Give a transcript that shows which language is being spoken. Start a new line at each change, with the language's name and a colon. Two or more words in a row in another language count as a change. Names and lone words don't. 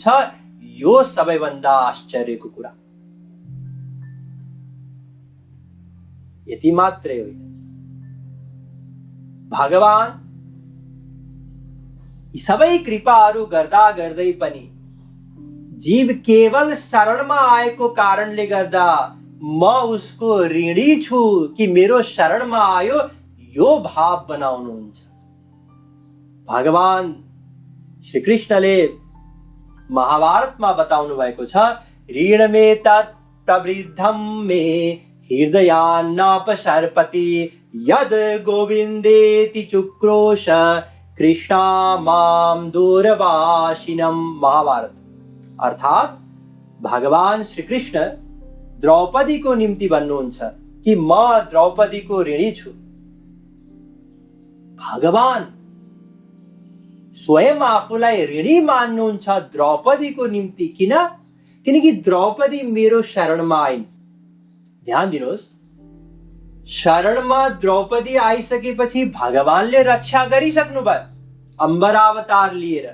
Nepali: यो सबैभन्दा आश्चर्यको कुरा। यति मात्रै होइन, भगवान यी सबै कृपाहरू गर्दा गर्दै पनि जीव केवल शरणमा आएको कारणले गर्दा म उसको ऋणी छु कि मेरो शरणमा आयो, यो भाव बनाउनुहुन्छ। भगवान श्री कृष्णले महाभारतमा बताउनु भएको छ,
Sanskrit: ऋण मे तत् प्रवृद्धम मे हृदयान्नापसर्पति यद गोविन्देति चुक्रोश कृष्णा माम दूरवासिनम। महाभारत।
Nepali: अर्थात भगवान श्री कृष्ण द्रौपदी को निम्ति भन्नुहुन्छ कि म द्रौपदीको ऋणी छु। भगवान स्वयं आफूलाई ऋणी मान्नुहुन्छ द्रौपदीको निम्ति। किन? किनकि द्रौपदी मेरो शरणमा आइन्। ध्यान दिनुहोस्, शरणमा द्रौपदी आइसकेपछि भगवानले रक्षा गरिसक्नु भयो अम्बरावतार लिएर।